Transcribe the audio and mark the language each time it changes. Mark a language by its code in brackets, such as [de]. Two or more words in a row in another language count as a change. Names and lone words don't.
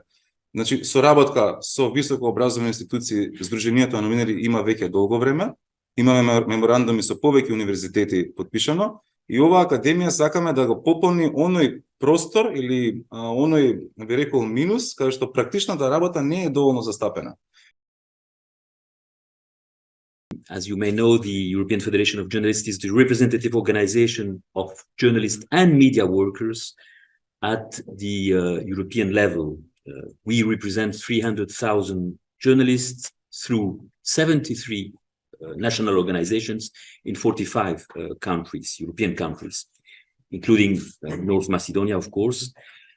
[mk] Значи, соработка со високо образовни институции, Сдруженијето на новинари има веќе долго време, имаме меморандуми со повеќе универзитети подпишано, и оваа академија сакаме да го пополни оној простор или оној, би рекол, минус, каде што практичната работа не е доволно застапена. [en] As you may know, the European Federation of Journalists is the representative organization of journalists and media workers at the European level. We represent 300,000 journalists through 73 national organizations in 45 countries, European countries, including North Macedonia, of course.